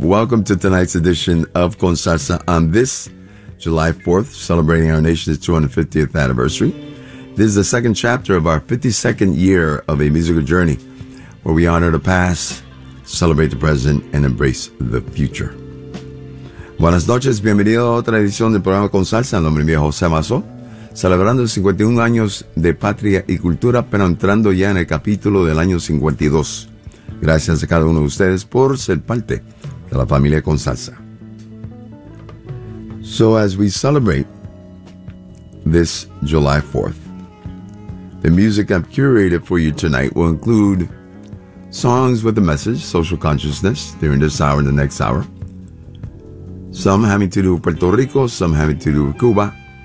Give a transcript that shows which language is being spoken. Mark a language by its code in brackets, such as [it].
[en] Welcome to tonight's edition of Con Salsa on this July 4th, celebrating our nation's 250th anniversary. This is the second chapter of our 52nd year of a musical journey where we honor the past, celebrate the present, and embrace the future. [es] Buenas noches, bienvenido a otra edición del programa Con Salsa. El nombre mío es José Mazo. Celebrando 51 años de patria y cultura, pero entrando ya en el capítulo del año 52. Gracias a cada uno de ustedes por ser parte de la familia Con Salsa. [en] So as we celebrate this July 4th, the music I've curated for you tonight will include songs with a message, social consciousness, during this hour and the next hour. Some having to do with Puerto Rico, some having to do with Cuba.